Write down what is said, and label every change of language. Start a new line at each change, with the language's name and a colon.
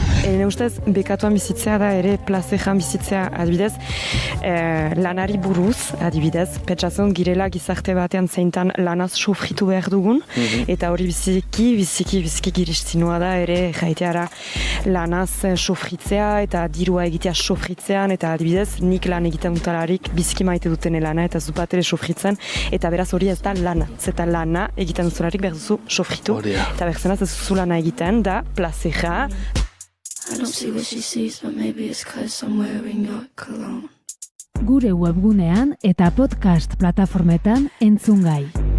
Basque: Ene ustez, bekatuan bizitzea da ere plazejan bizitzea, adibidez, lanari buruz, adibidez, pentsatzen girela gizarte batean zeintan lanaz sofritu behar dugun, eta hori biziki giristinua da ere erraiteara lanaz sofritzea eta dirua egitea sofritzean, eta adibidez, nik lan egiten dutalarik biziki maite duten lana eta zupatere sofritzen, eta beraz hori ez da lana. Zeta lana egiten duzularik behar duzu sofritu, eta berzenaz ez duzu lana egiten da plazera.
English: I don't see what she sees, but maybe it's 'cause I'm wearing your cologne.
Basque: Gure webgunean eta podcast plataformetan entzungai.